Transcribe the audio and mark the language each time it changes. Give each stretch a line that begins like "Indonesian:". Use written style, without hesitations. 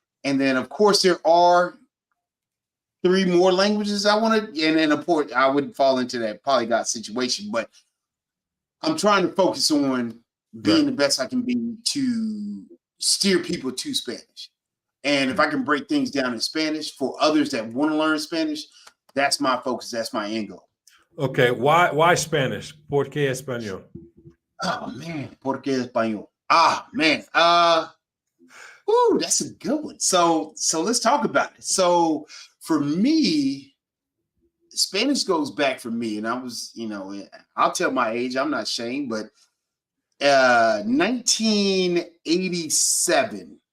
English: And then, of course, there are 3 more languages I want to, and then, of course, I wouldn't fall into that polyglot situation. But I'm trying to focus on being the best I can be to steer people to Spanish. And if I can break things down in Spanish for others that want to learn Spanish, that's my focus. That's my end goal. Okay. Why Spanish?
Spanish: ¿Por qué español?
English: Oh man,
Spanish: ¿por qué español?
English: Ah man, ooh, that's a good one. So let's talk about it. So for me, Spanish goes back for me, and I was, I'll tell my age. I'm not ashamed, but 1987,